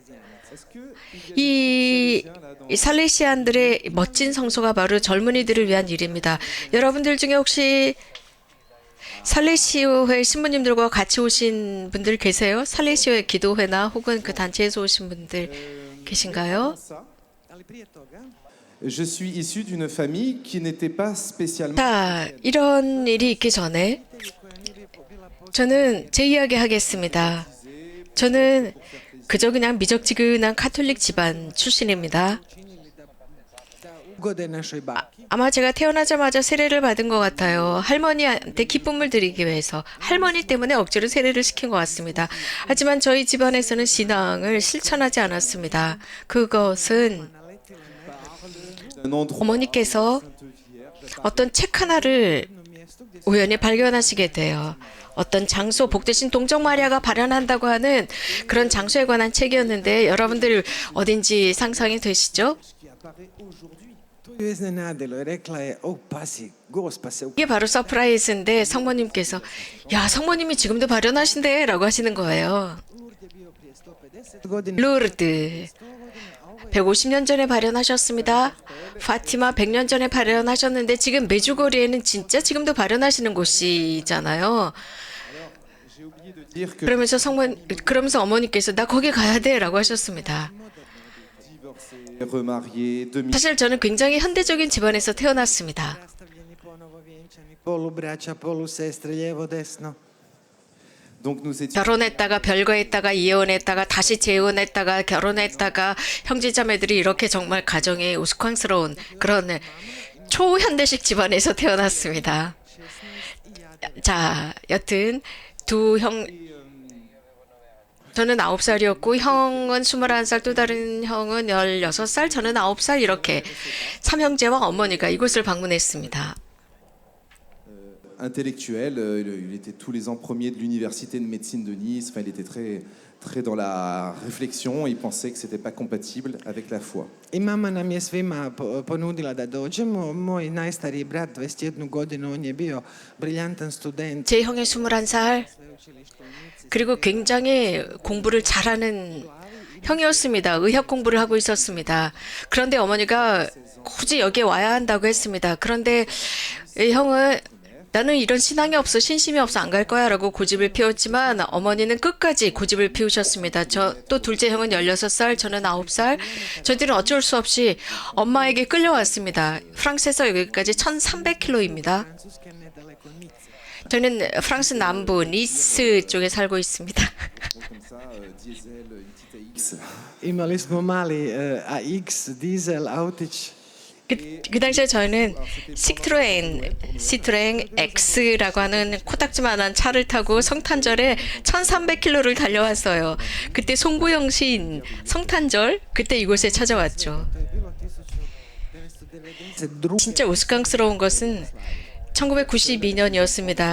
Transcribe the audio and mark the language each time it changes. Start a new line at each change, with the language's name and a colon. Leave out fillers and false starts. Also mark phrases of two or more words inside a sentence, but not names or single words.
Korean: 이 살레시안들의 멋진 성소가 바로 젊은이들을 위한 일입니다. 여러분들 중에 혹시 살레시오회 신부님들과 같이 오신 분들 계세요? 살레시오회 기도회나 혹은 그 단체에서 오신 분들 계신가요?
French: Je suis issu d'une famille qui n'était pas spécialement.
Korean: 자, 이런 일이 있기 전에 저는 제 이야기 하겠습니다. 저는 그저 그냥 미적지근한 카톨릭 집안 출신입니다.
Croatian: ugode našoj baki.
Korean: 아마 제가 태어나자마자 세례를 받은 것 같아요. 할머니한테 기쁨을 드리기 위해서. 할머니 때문에 억지로 세례를 시킨 것 같습니다. 하지만 저희 집안에서는 신앙을 실천하지 않았습니다. 그것은
French: Un endroit
Korean: 어머니께서 어떤 책 하나를 우연히 발견하시게 돼요. 어떤 장소, 복되신 동정 마리아가 발현한다고 하는 그런 장소에 관한 책이었는데 여러분들 어딘지 상상이 되시죠?
Croatian: To ju iznenadilo i rekla je, pasi, Gospa se
Korean: 이게 바로 서프라이즈인데 성모님께서 야, 성모님이 지금도 발현하신대 라고 하시는 거예요.
Croatian: godina.
Korean: 루르드 150년 전에 발현하셨습니다. 파티마 100년 전에 발현하셨는데 지금 메주거리에는 진짜 지금도 발현하시는 곳이잖아요. 그러면서 어머니께서 나 거기 가야 돼라고 하셨습니다.
French: remarié, demi.
Korean: 사실 저는 굉장히 현대적인 집안에서 태어났습니다.
Croatian: Rastavljeni, ponovo vjenčani, polubraća, polusestre, lijevo, desno.
French: Donc nous étions.
Korean: 결혼했다가 별거했다가 이혼했다가 다시 재혼했다가 결혼했다가 형제자매들이 이렇게 정말 가정이 우스꽝스러운 그런 초현대식 집안에서 태어났습니다. 자, 여튼 두 형, 저는 9살이었고 형은 21살, 또 다른 형은 16살, 저는 9살 이렇게 삼형제와 어머니가 이곳을 방문했습니다.
French: Intellectuel, il était tous les ans premier de l'université de médecine de Nice. Enfin, il était très dans la réflexion. Il pensait que c'était pas compatible avec la foi.
Croatian: I mama nam je svima ponudila da dođemo. Moj najstariji brat, 21 godinu, on je bio briljantan student.
Korean: 제 형이 21살, 그리고 굉장히 공부를 잘하는 형이었습니다. 의학 공부를 하고 있었습니다. 그런데 어머니가 굳이 여기에 와야 한다고 했습니다. 그런데 이 형은 나는 이런 신앙이 없어, 신심이 없어, 안 갈 거야 라고 고집을 피웠지만 어머니는 끝까지 고집을 피우셨습니다. 또 둘째 형은 16살, 저는 9살. 저희들은 어쩔 수 없이 엄마에게 끌려왔습니다. 프랑스에서 여기까지 1300km입니다. 저는 프랑스 남부 니스 쪽에 살고 있습니다.
French: Comme ça, diesel, une petite AX.
Croatian: Imali smo mali AX, dizel, autić.
Korean: 그 당시에 저희는 시트로엔 X라고 하는 코딱지만한 차를 타고 성탄절에 1300km를 달려왔어요. 그때 송구영 시인 성탄절 그때 이곳에 찾아왔죠. 진짜 우스꽝스러운 것은 1992년이었습니다.